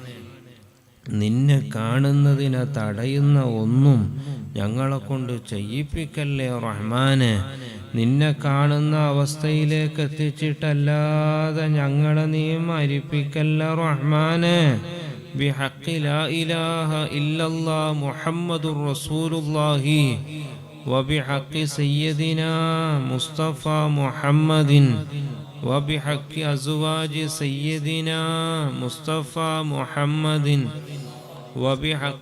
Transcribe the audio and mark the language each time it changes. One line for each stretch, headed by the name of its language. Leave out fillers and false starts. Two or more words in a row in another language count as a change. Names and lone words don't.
Malayalam: നിന്നെ കാണുന്നതിനെ തടയുന്ന ഒന്നും ഞങ്ങളെ കൊണ്ട് ചെയ്യിപ്പിക്കല്ലേ റഹ്മാനെ. നിന്നെ കാണുന്ന അവസ്ഥയിലേക്ക് എത്തിച്ചിട്ടല്ലാതെ ഞങ്ങളെ നീ മരിപ്പിക്കല്ല റഹ്മാനെ.
Arabic: بحق لا إله إلا الله محمد رسول الله وبحق سيدنا مصطفى محمد وبحق أزواج سيدنا مصطفى محمد وبحق